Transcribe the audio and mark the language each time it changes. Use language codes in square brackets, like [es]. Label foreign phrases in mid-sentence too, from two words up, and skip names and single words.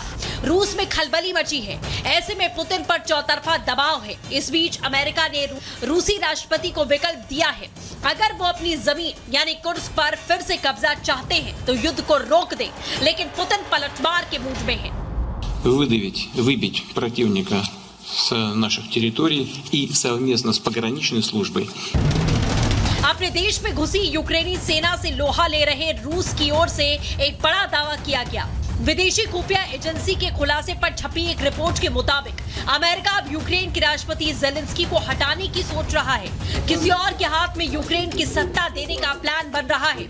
[hi] रूस में खलबली मची है। ऐसे में पुतिन पर चौतरफा दबाव है। इस बीच अमेरिका ने रूसी राष्ट्रपति को विकल्प दिया है, अगर वो अपनी जमीन यानी कुर्स्क पर फिर से कब्जा चाहते हैं तो युद्ध को रोक दें, लेकिन पुतिन पलटवार के मूड में है। [ru] Выбить противника с наших территорий и совместно с пограничной службой. [hi] अपने देश में घुसी यूक्रेनी सेना से लोहा ले रहे रूस की ओर से एक बड़ा दावा किया गया। विदेशी खुफिया एजेंसी के खुलासे पर छपी एक रिपोर्ट के मुताबिक अमेरिका अब यूक्रेन के राष्ट्रपति ज़ेलेंस्की को हटाने की सोच रहा है। किसी और के हाथ में यूक्रेन की सत्ता देने का प्लान बन रहा है।